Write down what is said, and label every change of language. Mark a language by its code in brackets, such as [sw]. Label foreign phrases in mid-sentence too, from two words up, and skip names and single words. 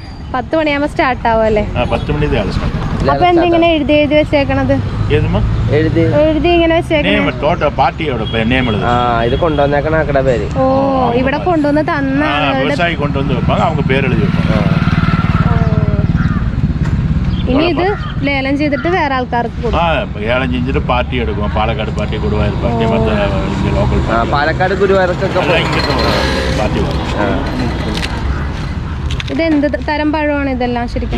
[ml] 10 മണിയാകുമ്പോ സ്റ്റാർട്ട് ആവും അല്ലേ? 10 മണി അപ്പൊ എന്തിങ്ങനെ എഴുതി വെച്ചേക്കണത്? എഴുതി ഇങ്ങനെ വെച്ചേക്കണത് ഇത് കൊണ്ടുവന്നേക്കണ ആക്കടെ പേര്. ഓ, ഇവിടെ കൊണ്ടുവന്ന് തന്ന [ta] விவசாயி கொண்டு வந்து வைப்பாங்க, அவங்க பேர் எழுதி வைப்பாங்க. [ml] ഇനി ഇത് ലേലം ചെയ്തിട്ട് വേറെ ആൾക്കാർക്ക് കൊടുക്കും. ഏലം ചെയ്തിട്ട് പാർട്ടി എടുക്കും. പാലക്കാട് പാർട്ടി, ഗുരുവായൂർ പാർട്ടി, മറ്റേ ലോക്കൽ പാലക്കാട് ഗുരുവായൂർക്കൊക്കെ പാർട്ടി. ഇത് എന്ത് തരം പഴമാണ് ഇതെല്ലാം ശരിക്കും?